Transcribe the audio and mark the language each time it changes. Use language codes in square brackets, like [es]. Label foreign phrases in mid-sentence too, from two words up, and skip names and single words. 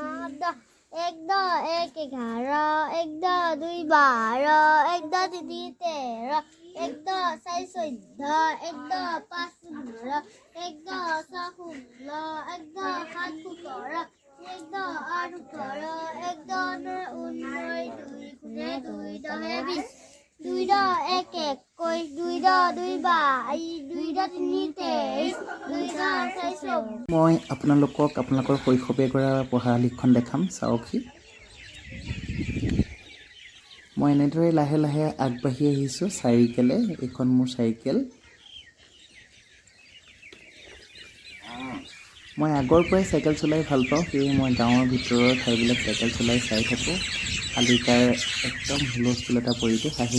[hi] एक दो एक 11 एक दो 2 12 एक दो 3 13 एक दो 4 14 एक दो 5 15 एक दो 6 16 एक दो 7 17 एक दो 8 18 एक दो 9 19 2 10 20 2 दो 1 21 2 दो 2 22 2 दो 3 23 2 दो 4 14 [as] মই আপোনালোকৰ শৈশৱে কৰা পঢ়া লিখন দেখাম চাওকহি মই এনেদৰে লাহে লাহে আগবাঢ়ি আহিছোঁ চাইকেলে এখন মোৰ চাইকেল মই আগৰ পৰাই চাইকেল চলাই ভাল পাওঁ সেয়ে মই গাঁৱৰ ভিতৰৰ ঠাইবিলাক চাইকেল চলাই চাই থাকোঁ খালি তাৰ একদম হুলস্থুল এটা পৰিৱেশ আহি